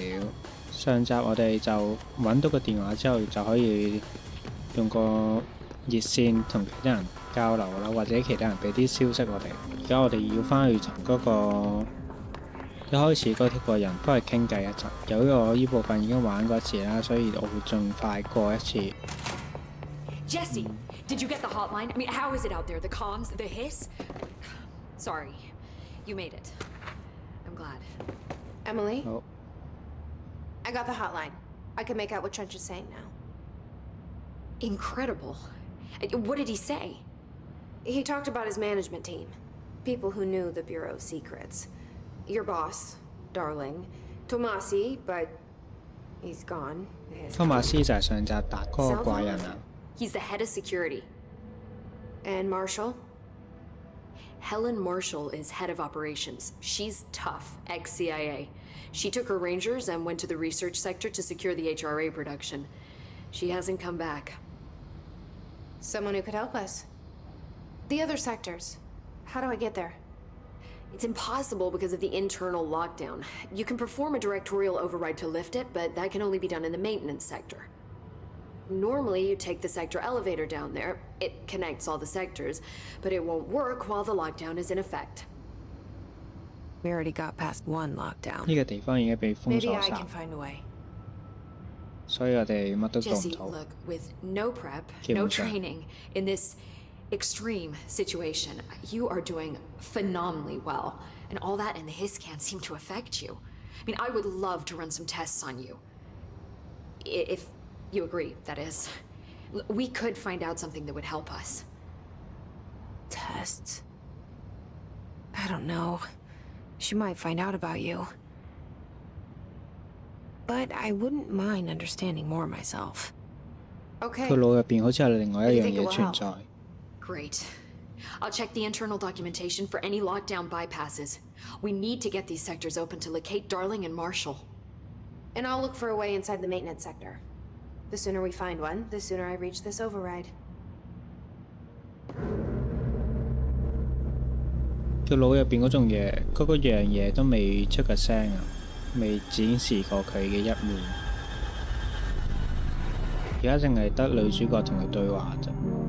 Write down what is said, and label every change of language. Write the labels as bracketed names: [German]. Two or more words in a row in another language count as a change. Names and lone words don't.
[Cantonese] 上集我哋就揾到個電話之後，就可以用個熱線同其他人交流啦，或者其他人俾啲消息我哋。而家我哋要翻去同嗰個一開始嗰個人翻去傾偈一陣。由於我呢部分已經玩過一次啦，所以我會盡快過一次。 [English] Jesse, did you get the hotline? I mean, how is it out there? The comms, the hiss? Sorry, you made it. I'm glad. Emily? Oh. I got the hotline. I can make out what Trench is saying now. Incredible. What did he say? He talked about his management team. People who knew the Bureau's secrets. Your boss, Darling. Tomasi, but he's gone. [Cantonese] 托馬斯就係上集打嗰個怪人啊。 [English] He's the head of security. And Marshall? Helen Marshall is head of operations. She's tough, ex-CIA. She took her Rangers and went to the research sector to secure the HRA production. She hasn't come back. Someone who could help us. The other sectors. How do I get there? It's impossible because of the internal lockdown. You can perform a directorial override to lift it, but that can only be done in the maintenance sector. Normally, you take the sector elevator down there. It connects all the sectors, but it won't work while the lockdown is in effect. We already got past one lockdown. [Cantonese] 呢個地方已經被封 [English] Maybe [Cantonese] 鎖 [English] I [Cantonese] 晒， [English] can find a way. [Cantonese] 所以我哋乜都做唔 [English] Jesse, [Cantonese] 到。 [English] look, with no prep, [Cantonese] 基本 [English] no [Cantonese] 上 [English] training, in this extreme situation, you are doing phenomenally well. And all that and the hiss can't seem to affect you. I mean, I would love to run some tests on you. If you agree, that is. We could find out something that would help us. Tests? I don't know. She might find out about you. But I wouldn't mind understanding more myself. Okay. [Cantonese] 佢腦入邊好似有另外一樣嘢存在。 [English] Great. I'll check the internal documentation for any lockdown bypasses. We need to get these sectors open to locate Darling and Marshall. And I'll look for a way inside the maintenance sector. The sooner we find one, the sooner I reach this override. [Cantonese] 佢腦入邊嗰種嘢，嗰個樣嘢都未出個聲啊，未展示過佢嘅一面。而家淨係得女主角同佢對話啫。